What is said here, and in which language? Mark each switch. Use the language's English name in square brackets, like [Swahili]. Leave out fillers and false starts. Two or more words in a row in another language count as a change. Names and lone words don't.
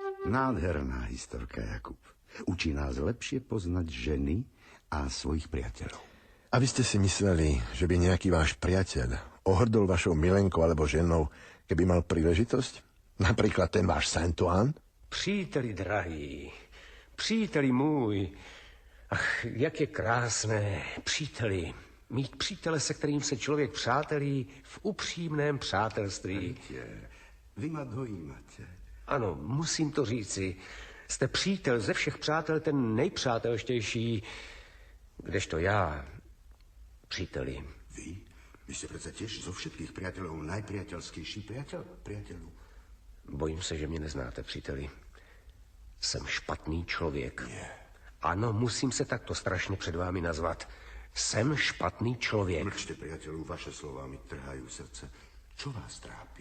[Slovak] Nádherná historka, Jakub. Učí nás lepšie poznať ženy a svojich priateľov. A vy ste si mysleli, že by nejaký váš priateľ ohrdol vašou milenkou alebo ženou, keby mal príležitosť? Napríklad ten váš Saint-Ouen? [Czech] Příteli drahý, příteli můj, ach, jak je krásné, příteli, mít přítele, se kterým se člověk přátelí v upřímném přátelství. [Slovak] Vy ma dojímate. [Czech] Ano, musím to říci. Jste přítel ze všech přátel, ten nejpřátelštější, kdežto já, příteli. [Slovak] Vy? Vy ste predsa tiež zo všetkých priateľov najpriateľskejší priateľu. [Czech] Bojím se, že mě neznáte, příteli. Jsem špatný člověk. [Slovak] Nie. [Czech] Ano, musím se takto strašně před vámi nazvat. Jsem špatný člověk. [Slovak] Mlčte, priateľu, vaše slová mi trhajú srdce. Čo vás trápi?